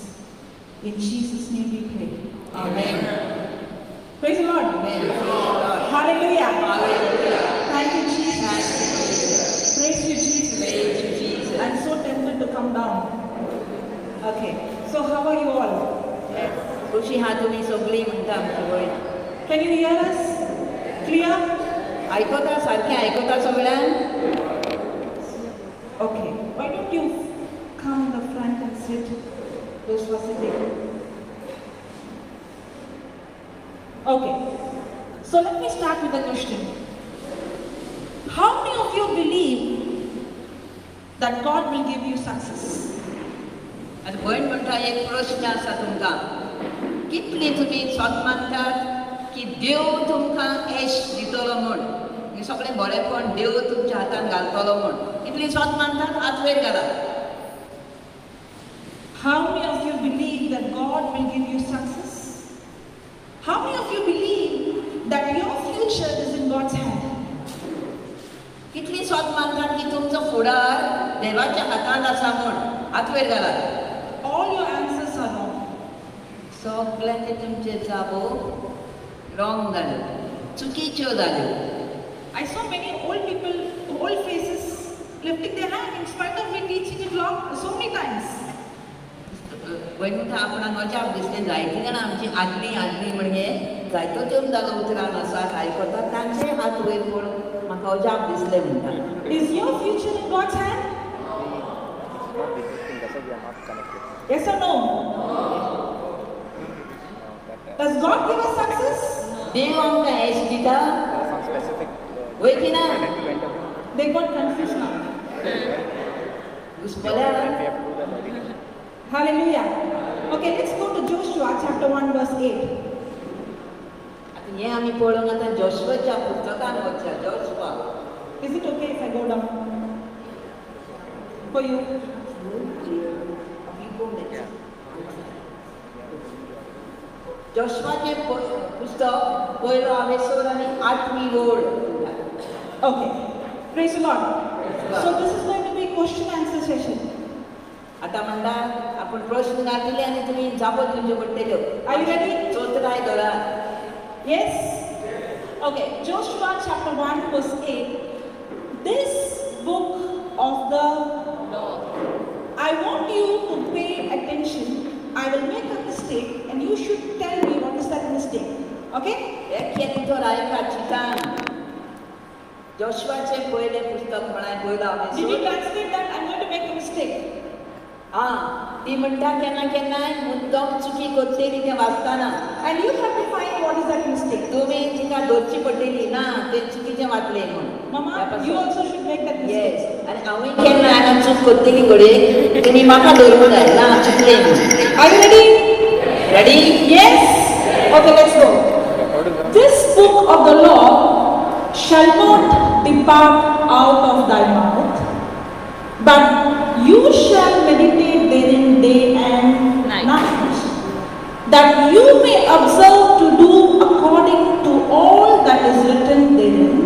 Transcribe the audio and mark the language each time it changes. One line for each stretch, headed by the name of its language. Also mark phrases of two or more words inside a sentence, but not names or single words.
English: In Jesus' name we pray. Amen. Praise the Lord. Amen. Hallelujah. Hallelujah. Thank you, Jesus. Thank you, Jesus. Praise you, Jesus. Praise you, Jesus. I'm so tempted to come down. Okay. So how are you all?
Konkani: खुशी हां तुम्ही सगळी म्हणटा आमची वय
English: Can you hear us? Clear?
Konkani: आयकता सारखें आयकता सगळ्यांक
English: Okay. Why don't you come in the front and sit? Those who are sitting. Okay. So let me start with a question. How many of you believe that God will give you success?
Konkani: आतां भयण म्हणटा एक प्रश्न आसा तुमकां कितली तुमी स्वत मानतात की देव तुमकां यश दितलो म्हूण हें सगळें बरेंपण देव तुमच्या हातान घालतलो म्हूण कितली स्वत मानतात हात वयर घालात
English: How many of you believe that God will give you success? How many of you believe that your future is in God's hand?
Konkani: कितली स्वत मानतात की तुमचो फुडार देवाच्या हातांत आसा म्हूण हात वयर घालात
English: All your answers are wrong.
Konkani: सगळ्यांचे तुमचे जागो रॉंग जाल्यो चुकीच्यो जाल्यो
English: I saw many old people, old faces lifting their hand in spite of me teaching it long so many times.
Konkani: वयता आपणाक अजाप दिसलें जायतीं जाणां आमची आदली आदली म्हणजे जायतो तेम जालो उतरान आसात आयकतात तांचे हात वयर पळोवन म्हाका अजाप दिसलें म्हणटा
English: Is your future in God's hand? Yes or no? Does God give us success?
Konkani: देव आमकां यश दिता वय की ना
English: They got confused now.
Konkani: घुसपल्यार
English: Hallelujah. Okay, let's go to Joshua chapter 1 verse 8.
Konkani: आतां हें आमी पळोवंक आतां जोशुआच्या पुस्तकान वचया जोशुआ
English: Is it okay if I go down? For you?
Konkani: जोशुआचें पुस्तक पयलो हांवें 6 आनी 8वी ओळ
English: Okay. Praise the Lord. So this is going to be question answer session.
Konkani: आतां म्हणटा आपूण प्रश्न घातले आनी तुमी जापो दिवच्यो पडटल्यो
English: Are you ready?
Konkani: चोत्राय घरा
English: Yes? Okay, Joshua chapter 1 verse 8. This book of the law. I want you to pay attention. I will make a mistake and you should tell me what is that mistake. Okay?
Konkani: एक तो रायका चितान जोशुआचें पयलें पुस्तक म्हळ्यार पयलो हांवें
English: Did you translate that? I'm going to make a mistake.
Konkani: ती म्हणटा केन्ना केन्नाय मुद्दम चुकी करतली तें वाचताना
English: And you have to find what is that mistake.
Konkani: तुमी तिका धरची पडटली ना तें चुकीचें वाचलें म्हूण
English: Mama, you also should make that mistake.
Konkani: येस आनी हांवूय केन्ना हांगा चूक करतली घडये तुमी म्हाका धरूंक जाय ना चुकलें म्हूण
English: Are you ready? रेडी Yes? Okay, let's go. This book of the law shall not depart out of thy mouth, but you shall meditate therein day and night, that you may observe to do according to all that is written therein.